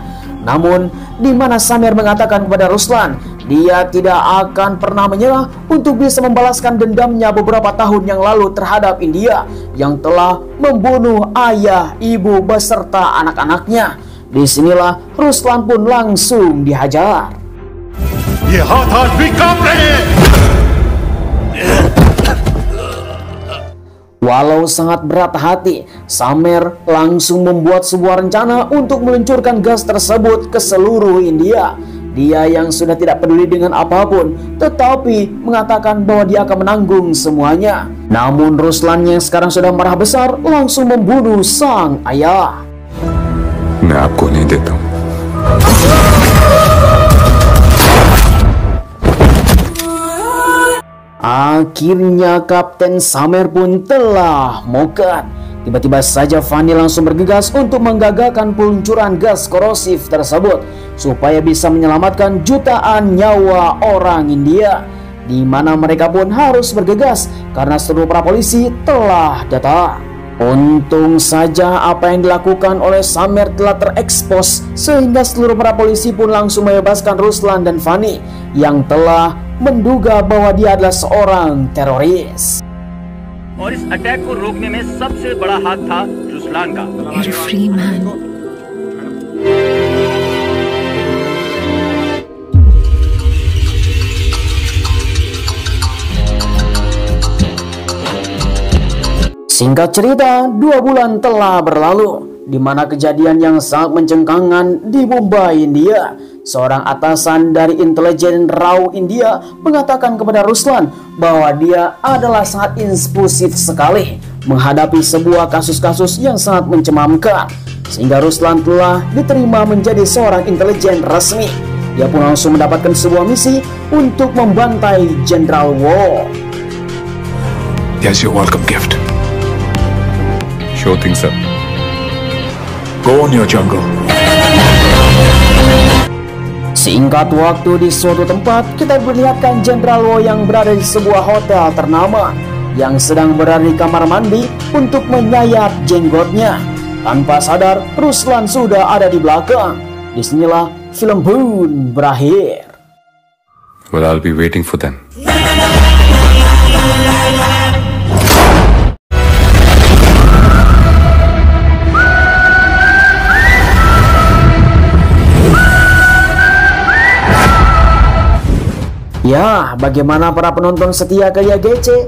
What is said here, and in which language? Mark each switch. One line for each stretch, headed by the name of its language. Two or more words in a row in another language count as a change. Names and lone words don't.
Indonesian: Namun di mana Samer mengatakan kepada Ruslan dia tidak akan pernah menyerah untuk bisa membalaskan dendamnya beberapa tahun yang lalu terhadap India yang telah membunuh ayah, ibu beserta anak-anaknya. Disinilah Ruslan pun langsung dihajar.
Hindi: ये हाथ आज भी कांप रहे हैं.
Indonesian: Walau sangat berat hati, Samer langsung membuat sebuah rencana untuk meluncurkan gas tersebut ke seluruh India. Dia yang sudah tidak peduli dengan apapun, tetapi mengatakan bahwa dia akan menanggung semuanya. Namun Ruslan yang sekarang sudah marah besar langsung membunuh sang ayah.
Hindi: मैं आपको नहीं देता हूं.
Indonesian: Akhirnya Kapten Samer pun telah mokat. Tiba-tiba saja Fanny langsung bergegas untuk menggagalkan peluncuran gas korosif tersebut supaya bisa menyelamatkan jutaan nyawa orang India, di mana mereka pun harus bergegas karena seluruh para polisi telah datang. Untung saja apa yang dilakukan oleh Samer telah terekspos sehingga seluruh para polisi pun langsung membebaskan Ruslan dan Fanny yang telah menduga bahwa dia adalah seorang teroris.
Hindi: और इस अटैक को रोकने में सबसे बड़ा हाथ था रुसलान का।
English: You're a free man.
Indonesian: Singkat cerita, 2 bulan telah berlalu, di mana kejadian yang sangat mencengangkan di Mumbai, India. Seorang atasan dari intelijen RAW India mengatakan kepada Ruslan bahwa dia adalah sangat impulsif sekali menghadapi sebuah kasus-kasus yang sangat mencemamkan, sehingga Ruslan telah diterima menjadi seorang intelijen resmi. Dia pun langsung mendapatkan sebuah misi untuk membantai Jenderal Wo.
English: Here's your welcome gift. Sure thing, sir. Go on your jungle.
Indonesian: Singkat waktu di suatu tempat, kita melihatkan Jenderal Wo yang berada di sebuah hotel ternama yang sedang berada di kamar mandi untuk menyayat jenggotnya. Tanpa sadar, Ruslan sudah ada di belakang. Disinilah film pun berakhir.
English: Well, I'll be waiting for them.
Indonesian: Ya, bagaimana para penonton setia Karya GC?